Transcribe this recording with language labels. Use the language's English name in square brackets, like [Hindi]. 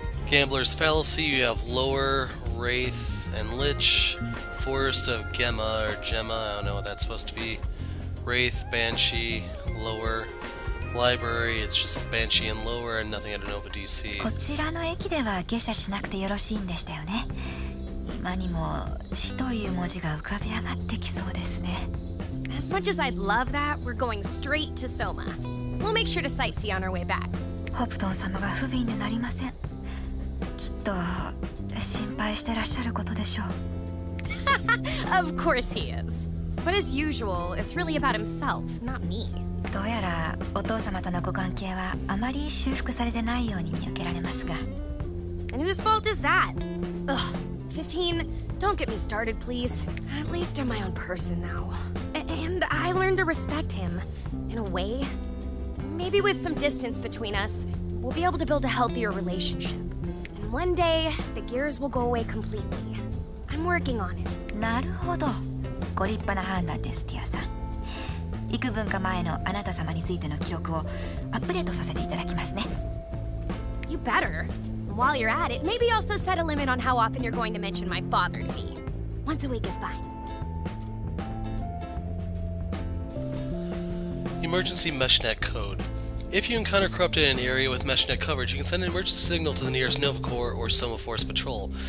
[English] Gambler's Fallacy, you have Lower, Wraith, and Lich. Forest of Gemma, or Gemma, I don't know what that's supposed to be. Wraith, Banshee, Lower. Library, it's just Banshee and Lower, and nothing at Nova DC. [Japanese] こちらの駅では下車しなくてよろしいんでしたよね。今にも死という文字が浮かび上がってきそうですね。 [English] As much as I'd love that, we're going straight to Soma. We'll make sure to sightsee on our way back. [Japanese] ホプトン様が不憫でなりません。きっと心配してらっしゃることでしょう。 [English] Of course he is. But as usual, it's really about himself, not me. [Japanese] どうやらお父様とのご関係はあまり修復されてないように見受けられますが。 [English] And whose fault is that? Ugh, 15, don't get me started, please. At least I'm my own person now. And I learned to respect him. In a way. Maybe with some distance between us, we'll be able to build a healthier relationship. And one day, the gears will go away completely. I'm working on it. [Japanese] なるほど。ご立派な判断です、ティアさん。幾分か前のあなた様についての記録をアップデートさせていただきますね。 [English] You better. And while you're at it, maybe also set a limit on how often you're going to mention my father to me. Once a week is fine. Emergency Meshnet Code. If you encounter corrupted in an area with meshnet coverage, you can send an emergency signal to the nearest Nova Corps or Soma Force patrol.